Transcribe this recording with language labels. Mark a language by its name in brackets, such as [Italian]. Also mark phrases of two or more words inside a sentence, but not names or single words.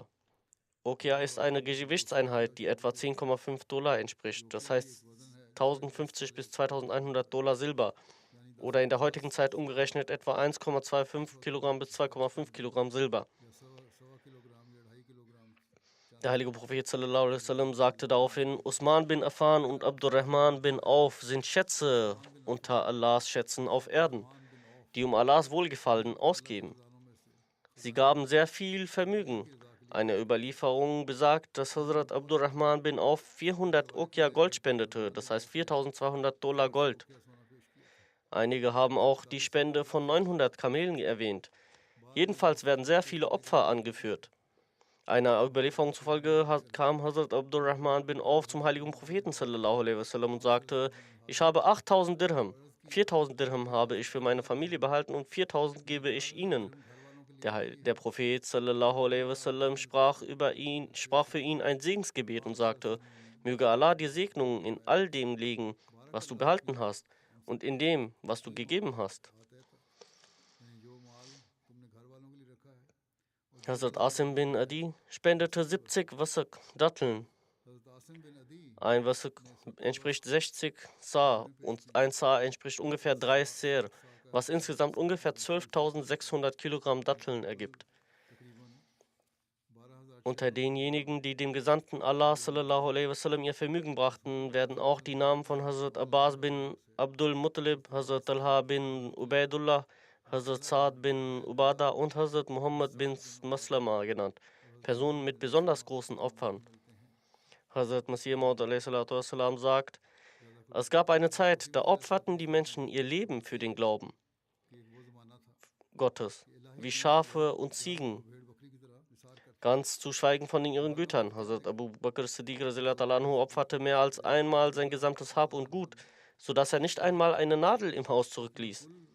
[German] Okia ist eine Gewichtseinheit, die etwa 10,5 Dollar entspricht, das heißt 1050 bis 2100 Dollar Silber oder in der heutigen Zeit umgerechnet etwa 1,25 Kilogramm bis 2,5 Kilogramm Silber. Der heilige Prophet [Arabic] صلى الله عليه وسلم [German] sagte daraufhin: Usman bin Affan und Abdurrahman bin Auf sind Schätze unter Allahs Schätzen auf Erden, die um Allahs Wohlgefallen ausgeben. Sie gaben sehr viel Vermögen. Eine Überlieferung besagt, dass Hazrat Abdurrahman bin Auf 400 Okia Gold spendete, das heißt 4200 Dollar Gold. Einige haben auch die Spende von 900 Kamelen erwähnt. Jedenfalls werden sehr viele Opfer angeführt. Einer Überlieferung zufolge kam Hazrat Abdurrahman bin Auf zum heiligen Propheten [Arabic] صلى الله عليه وسلم [German] und sagte: Ich habe 8000 Dirham. 4000 Dirham habe ich für meine Familie behalten und 4000 gebe ich ihnen. Der Prophet [Arabic] صلى الله عليه وسلم [German] sprach für ihn ein Segensgebet und sagte: Möge Allah dir Segnungen in all dem legen, was du behalten hast, und in dem, was du gegeben hast. Hazrat Asim bin Adi spendete 70 Wasaq Datteln. Ein Wasaq entspricht 60 Sa und ein Sa entspricht ungefähr 3 Ser. was insgesamt ungefähr 12.600 Kilogramm Datteln ergibt. Unter denjenigen, die dem Gesandten Allah [Arabic] صلى الله عليه وسلم [German] ihr Vermögen brachten, werden auch die Namen von Hazrat Abbas bin Abdul Muttalib, Hazrat Talha bin Ubaidullah, Hazrat Saad bin Ubada und Hazrat Muhammad bin Maslama genannt, Personen mit besonders großen Opfern. Hazrat Masih Maud [Arabic] عليه الصلاة والسلام [German] sagt, es gab eine Zeit, da opferten die Menschen ihr Leben für den Glauben Gottes, wie Schafe und Ziegen, ganz zu schweigen von ihren Gütern. Hazrat Abu Bakr Siddiq [Arabic] رضي الله عنه [German] opferte mehr als einmal sein gesamtes Hab und Gut, sodass er nicht einmal eine Nadel im Haus zurückließ.